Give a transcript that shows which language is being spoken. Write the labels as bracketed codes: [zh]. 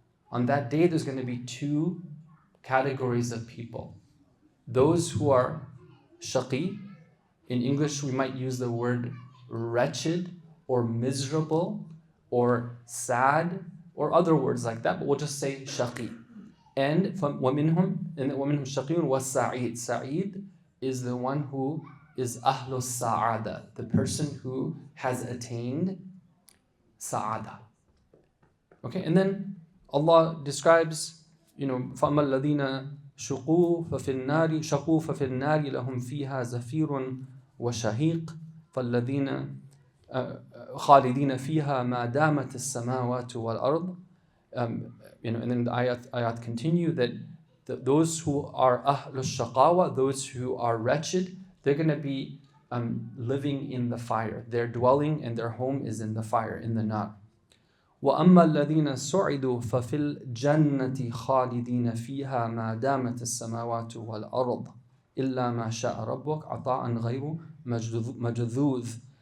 [en] On that day, there's going to be 2 categories of people. Those who are shaqi. In English, we might use the word wretched or miserable or sad or other words like that, but we'll just say shaqi. [ar] And وَمِنْهُمْ شَقِيٌّ وَسَعِيدٌ. [en] Sa'id is the one who is ahlus Saʿādah, the person who has attained Saʿādah. Okay, and then Allah describes, [ar] فَأَمَّا الَّذِينَ شَقُوا فَفِي النَّارِ لَهُمْ فِيهَا زَفِيرٌ وَشَهِيقٌ فَالَّذِينَ خَالِدِينَ فِيهَا مَا دَامَتِ السَّمَاوَاتُ وَالْأَرْضُ. [en] And then the ayat continue that those who are ahlul shaqawa, those who are wretched, they're going to be living in the fire. Their dwelling and their home is in the fire, in the nar. [ar] وَأَمَّا الَّذِينَ سُعِدُوا فَفِي الْجَنَّةِ خَالِدِينَ فِيهَا مَا دَامَتِ السَّمَاوَاتُ وَالْأَرْضُ إِلَّا مَا شَاءَ رَبُّكَ عَطَاءً غَيْرُ مَجْذُوذٍ.